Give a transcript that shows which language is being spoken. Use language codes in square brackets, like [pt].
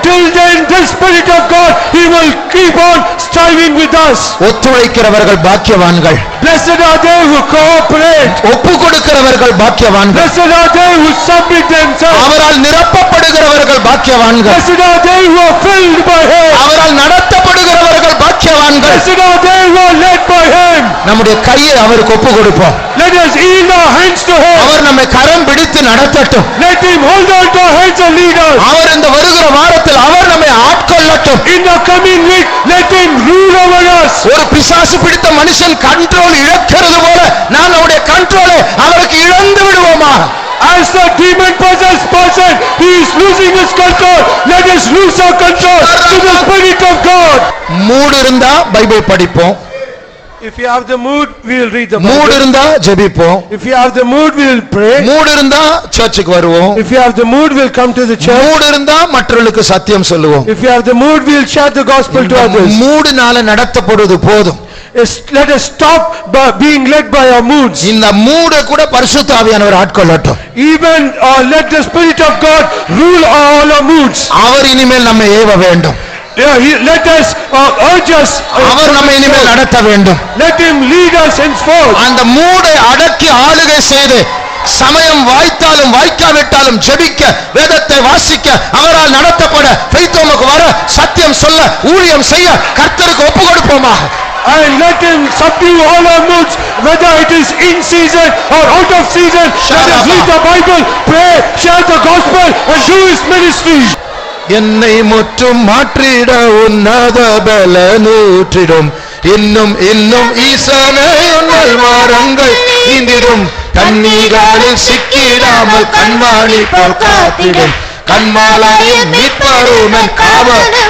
[en] Till then the Spirit of God, he will keep on striving with us. [ta] ஒத்துழைக்கிறவர்கள் பாக்கியவான்கள். [en] Blessed are they who cooperate. [ta] ஒப்பு கொடுக்கிறவர்கள் பாக்கியவான்கள். [en] Blessed are they who submit themselves. [ta] அவரால் நிரப்பப்படுகிறவர்கள் பாக்கியவான்கள். [en] Blessed are they who are filled by him. [ta] அவரால் நடத்தப்படுகிறவர்கள் பாக்கியவான்கள். [en] Blessed are they who are led by him. [ta] நம்முடைய கையை அவருக்கு ஒப்பு கொடுப்போம். [en] Let us yield our hands to him. [ta] அவர் நம்மை கரம் பிடித்து நடத்தட்டும். [en] Let him hold on to our hands and lead us. [ta] அவர் இந்த வருகிற வாரத்தில் அவர் நம்மை ஆட்கொள்ளட்டும். [en] In the coming week, let him rule over us. [ta] ஒரு பிசாசு பிடித்த மனுஷன் கண்ட்ரோல் இழக்கிறது போல நாம் நம்முடைய கண்ட்ரோலை அவருக்கு இழந்து விடுவோமா. [en] As the demon possessed person, he is losing his control. Let us lose our control to the Spirit of God. [ta] மூடு இருந்தா பைபிள் படிப்போம். [en] If you have the mood, we will read the [ta] mood [en] Bible. [ta] இருந்தா ஜெபிப்போம். [en] If you have the mood, we will pray. [ta] மூடு இருந்தா சர்ச்சுக்கு வருவோம். [en] If you have the mood, we will come to the church. [ta] மூடு இருந்தா மற்றவர்களுக்கு சத்தியம் சொல்லுவோம். [en] If you have the mood, we will share the gospel to others. [ta] மூடுனால நடத்தப்படுவது போதும். [en] Let us stop being led by our moods. [ta] இந்த மூட கூட பரிசுத்த ஆவியானவர் ஆட்கொள்ளட்டும். [en] Even let the Spirit of God rule all our moods. [ta] அவர் இனிமேல் நம்மை ஏவ வேண்டும். [en] Let us urge us. [ta] அவர் நம்மை இனிமேல் நடத்த வேண்டும். [en] Let him lead us henceforth. [ta] அந்த மூடை அடக்கி ஆளுகை செய்து சமயம் வாய்த்தாலும் வாய்க்காவிட்டாலும் ஜெபிக்க, வேதத்தை வாசிக்க, அவரால் நடத்தப்பட, பெய்தோமுக்கு வர, சத்தியம் சொல்ல, ஊழியம் செய்ய கர்த்தருக்கு ஒப்பு கொடுப்போமா. [en] And let him subdue all our moods, whether it is in season or out of season. Let us read the Bible, pray, share the gospel and do his ministry. [ta] என்னை முற்றும் மாற்றிட உன்னத பலனூற்றிடும், இன்னும் இன்னும் ஈசனை உன்னல் வாரங்கள் நீந்திடும், கன்னிகாலில் சிக்கிடாமல் கண்மாணி போல் காத்திடும், கண்மாலாயும் மீட்பருமன் காவல்.